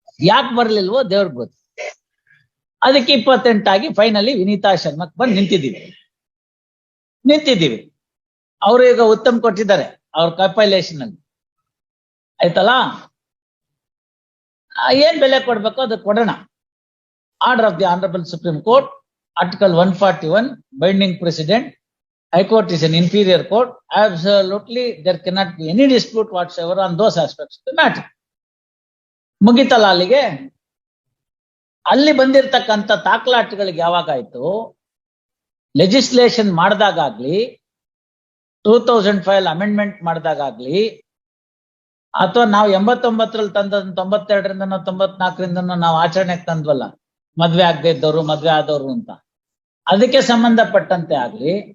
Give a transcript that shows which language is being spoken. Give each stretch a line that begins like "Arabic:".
Kannada: ಯಾಕೆ ಬರ್ಲಿಲ್ವೋ ದೇವ್ರಿಗೆ ಗೊತ್ತು. ಅದಕ್ಕೆ 28 ಆಗಿ ಫೈನಲಿ ವಿನೀತಾ ಶರ್ಮಕ್ ಬಂದು ನಿಂತಿದ್ದೀವಿ. ನಿಂತಿದ್ದೀವಿ. ಅವರು ಈಗ ಉತ್ತಮ್ ಕೊಟ್ಟಿದ್ದಾರೆ ಅವ್ರ ಕಂಪೈಲೇಷನ್ ಅಲ್ಲಿ, ಆಯ್ತಲ್ಲ. ಏನ್ ಬೆಲೆ ಕೊಡ್ಬೇಕು ಅದು ಕೊಡೋಣ.
English: Order of the honourable Supreme Court, article 141, binding precedent. High Court is an inferior court. Absolutely, there cannot be any dispute whatsoever on those aspects of the matter.
Kannada: ಮುಗಿತಲ್ಲ ಅಲ್ಲಿಗೆ. ಅಲ್ಲಿ ಬಂದಿರತಕ್ಕಂಥ ತಾಕಲಾಟಗಳಿಗೆ ಯಾವಾಗಾಯ್ತು, ಲೆಜಿಸ್ಲೇಷನ್ ಮಾಡಿದಾಗ್ಲಿ, 2005 ಅಮೆಂಡ್ಮೆಂಟ್ ಮಾಡಿದಾಗ್ಲಿ, ಅಥವಾ ನಾವು 89ರಲ್ಲಿ ತಂದ 92ರಿಂದ 94ರಿಂದ ನಾವು ಆಚರಣೆಗೆ ತಂದ್ವಲ್ಲ, ಮದ್ವೆ ಆಗದೆ ಇದ್ದವರು ಮದ್ವೆ ಆದವರು ಅಂತ, ಅದಕ್ಕೆ ಸಂಬಂಧಪಟ್ಟಂತೆ ಆಗ್ಲಿ,